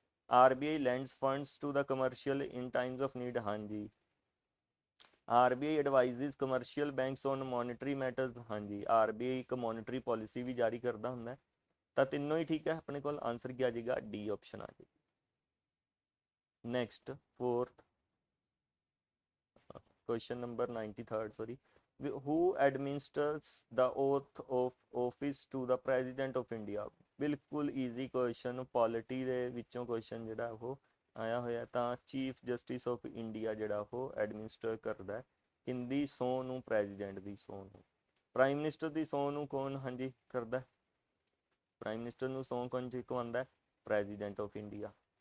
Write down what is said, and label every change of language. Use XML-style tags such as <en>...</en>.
<en>RBI lends funds to the commercial in times of need, ਹਾਂਜੀ। RBI advises commercial banks on monetary matters, ਹਾਂਜੀ।</en> <pa>RBI ਇੱਕ monetary policy ਵੀ ਜਾਰੀ ਕਰਦਾ ਹੁੰਦਾ। ਤਾਂ ਤਿੰਨੋਂ ਹੀ ਠੀਕ ਹੈ ਆਪਣੇ ਕੋਲ, ਆਨਸਰ ਕੀ ਆ ਜਾਏਗਾ, ਡੀ ਆਪਸ਼ਨ ਆ ਜਾਏਗੀ।</pa> <en>Next 4th question number 93rd, sorry, who administers the oath of office to the president of India।</en> <pa>ਬਿਲਕੁਲ ਈਜ਼ੀ ਕੁਐਸਚਨ, ਪੋਲਿਟੀ ਦੇ ਵਿੱਚੋਂ ਕੁਐਸਚਨ ਜਿਹੜਾ ਉਹ ਆਇਆ ਹੋਇਆ। ਤਾਂ ਚੀਫ ਜਸਟਿਸ ਆਫ ਇੰਡੀਆ ਜਿਹੜਾ ਉਹ ਐਡਮਿਨਿਸਟਰ ਕਰਦਾ ਕਿੰਦੀ ਸਹੁੰ ਨੂੰ, ਪ੍ਰੈਜ਼ੀਡੈਂਟ ਦੀ ਸਹੁੰ ਨੂੰ। ਪ੍ਰਾਈਮ ਮਿਨਿਸਟਰ ਦੀ ਸਹੁੰ ਨੂੰ ਕੌਣ ਹਾਂਜੀ ਕਰਦਾ, ਪ੍ਰਾਈਮ ਮਿਨਿਸਟਰ ਨੂੰ ਸਹੁੰ ਕੌਣ ਚੁਕਵਾਉਂਦਾ, ਪ੍ਰੈਜ਼ੀਡੈਂਟ ਆਫ ਇੰਡੀਆ।</pa>